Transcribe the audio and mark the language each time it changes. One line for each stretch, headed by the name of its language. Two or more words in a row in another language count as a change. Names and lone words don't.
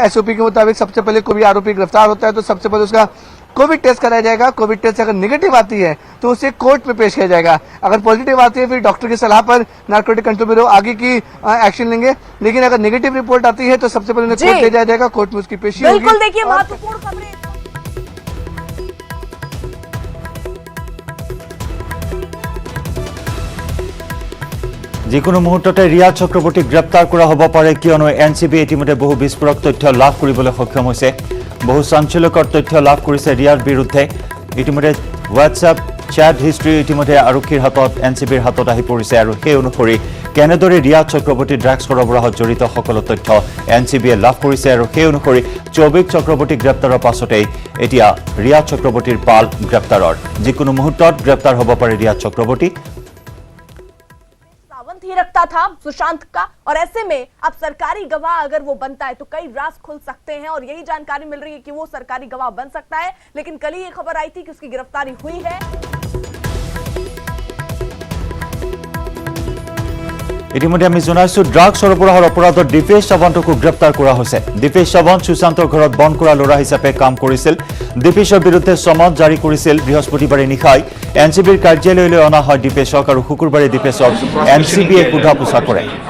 Hindi: एसओपी के मुताबिक सबसे पहले कोई भी आरोपी गिरफ्तार होता है तो सबसे पहले उसका कोविड टेस्ट कराया जाएगा। कोविड टेस्ट अगर नेगेटिव आती है तो उसे कोर्ट में पेश किया जाएगा। अगर पॉजिटिव आती है फिर डॉक्टर की सलाह पर नारकोटिक कंट्रोल ब्यूरो आगे की एक्शन लेंगे, लेकिन अगर नेगेटिव रिपोर्ट आती है तो सबसे पहले उन्हें कोर्ट ले जाया जाएगा, कोर्ट में उसकी पेशी होगी। बिल्कुल, देखिए महत्वपूर्ण खबरें।
Assamese: যিকোনো মুহূৰ্ততে ৰিয়া চক্ৰৱৰ্তীক গ্ৰেপ্তাৰ কৰা হ'ব পাৰে, কিয়নো এনচিবি ইতিমধ্যে বহু বিস্ফোৰক তথ্য লাভ কৰিবলৈ সক্ষম হৈছে। বহু চাঞ্চল্যকৰ তথ্য লাভ কৰিছে ৰিয়াৰ বিৰুদ্ধে। ইতিমধ্যে
English: WhatsApp chat history
Assamese: ইতিমধ্যে আৰক্ষীৰ হাতত, এনচিবিৰ হাতত আহি পৰিছে আৰু সেই অনুসৰি কেনেদৰে ৰিয়া চক্ৰৱৰ্তী ড্ৰাগছ সৰবৰাহত জড়িত সকলো তথ্য এনচিবিয়ে লাভ কৰিছে আৰু সেই অনুসৰি সৌভিক চক্ৰৱৰ্তী গ্ৰেপ্তাৰৰ পাছতেই এতিয়া ৰিয়া চক্ৰৱৰ্তীৰ পাল গ্ৰেপ্তাৰৰ। যিকোনো মুহূৰ্তত গ্ৰেপ্তাৰ হ'ব পাৰে ৰিয়া চক্ৰৱৰ্তী।
Hindi: सावंत ही रखता था सुशांत का, और ऐसे में अब सरकारी गवाह अगर वो बनता है तो कई राज खुल सकते हैं और यही जानकारी मिल रही है कि वो सरकारी गवाह बन सकता है। लेकिन कल ही ये खबर आई थी कि उसकी गिरफ्तारी हुई है।
Assamese: ইতিমধ্যে আমি জনাইছো ড্ৰাগছ সৰবৰাহৰ অপৰাধত দীপেশ সাৱন্তকো গ্ৰেপ্তাৰ কৰা হৈছে। দীপেশ সাৱন্ত সুশান্তৰ ঘৰত বন্ধ কৰা ল'ৰা হিচাপে কাম কৰিছিল। দীপেশৰ বিৰুদ্ধে চমন জাৰি কৰিছিল বৃহস্পতিবাৰে নিশাই। এনচিবিৰ কাৰ্যালয়লৈ অনা হয় দীপেশক আৰু শুকুৰবাৰে দীপেশক এনচিবিয়ে সোধা পোছা কৰে।